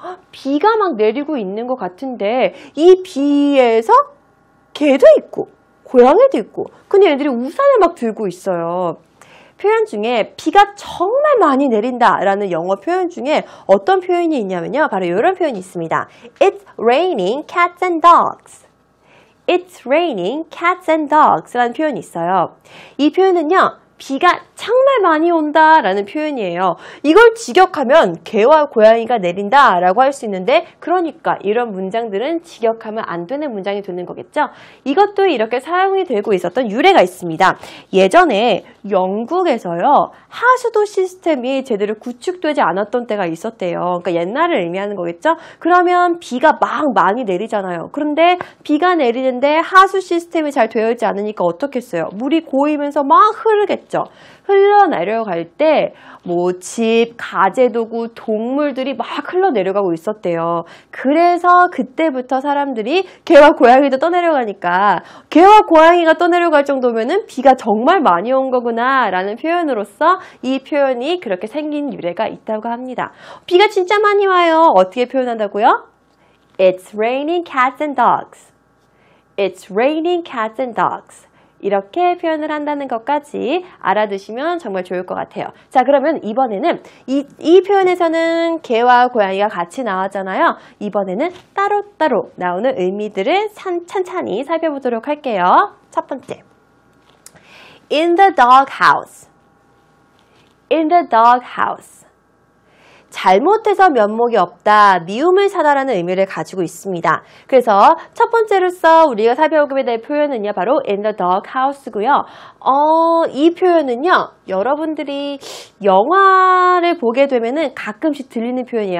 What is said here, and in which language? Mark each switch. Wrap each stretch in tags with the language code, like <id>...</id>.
<ko>비가 막 내리고 있는 것 같은데 이 비에서 개도 있고 고양이도 있고 근데 얘들이 우산을 막 들고 있어요. 표현 중에 비가 정말 많이 내린다 라는 영어 표현 중에 어떤 표현이 있냐면요. 바로 이런 표현이 있습니다.</ko> <en>It's raining cats and dogs. It's raining cats and dogs</en> <ko>라는 표현이 있어요. 이 표현은요. 비가 정말 많이 온다 라는 표현이에요. 이걸 직역하면 개와 고양이가 내린다 라고 할 수 있는데 그러니까 이런 문장들은 직역하면 안 되는 문장이 되는 거겠죠. 이것도 이렇게 사용이 되고 있었던 유래가 있습니다. 예전에 영국에서요, 하수도 시스템이 제대로 구축되지 않았던 때가 있었대요. 그러니까 옛날을 의미하는 거겠죠? 그러면 비가 막 많이 내리잖아요. 그런데 비가 내리는데 하수 시스템이 잘 되어 있지 않으니까 어떻겠어요? 물이 고이면서 막 흐르겠죠. 흘러내려갈 때 뭐 집, 가재도구, 동물들이 막 흘러내려가고 있었대요. 그래서 그때부터 사람들이 개와 고양이도 떠내려가니까 개와 고양이가 떠내려갈 정도면은 비가 정말 많이 온 거구나 라는 표현으로서 이 표현이 그렇게 생긴 유래가 있다고 합니다. 비가 진짜 많이 와요. 어떻게 표현한다고요?</ko> <en>It's raining cats and dogs. It's raining cats and dogs.</en> <ko>이렇게 표현을 한다는 것까지 알아두시면 정말 좋을 것 같아요. 자, 그러면 이번에는 이 표현에서는 개와 고양이가 같이 나왔잖아요. 이번에는 따로따로 나오는 의미들을 찬찬히 살펴보도록 할게요. 첫 번째,</ko> <en>in the doghouse. in the doghouse.</en> <ko>잘못해서 면목이 없다, 미움을 사다라는 의미를 가지고 있습니다. 그래서 첫 번째로서 우리가 살펴보게 될 표현은요, 바로</ko> <en>in the doghouse</en> <ko>고요. 이 표현은요, 여러분들이 영화를 보게 되면은 가끔씩 들리는 표현이에요.</ko>